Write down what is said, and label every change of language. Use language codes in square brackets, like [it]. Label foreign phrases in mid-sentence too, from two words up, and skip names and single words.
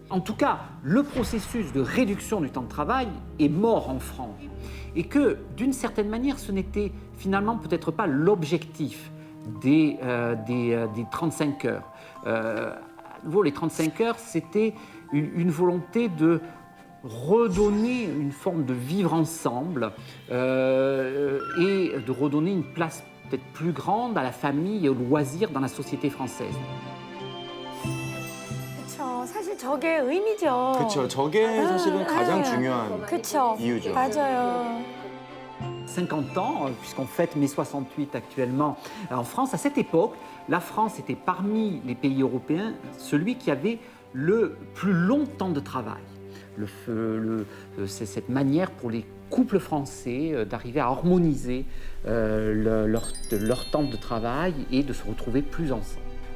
[fr] En tout cas, le processus de réduction du temps de travail est mort en France et que d'une certaine manière, ce n'était finalement peut-être pas l'objectif des 35 heures. À nouveau, les 35 heures, c'était une volonté de redonner une forme de vivre ensemble et de redonner une place peut-être plus grande à la famille et au loisir dans la société française. [ko] 그렇죠. 사실 저게 의미죠. 그렇죠. 저게 사실은 가장 중요한 그렇죠. 이유죠. 맞아요. [fr] 50 ans, puisqu'on fête mai 68 actuellement en France. À cette époque, la France était parmi les pays européens celui qui avait le plus long temps de travail. C'est cette manière pour les couples français d'arriver à harmoniser leur temps de travail et de se retrouver plus ensemble.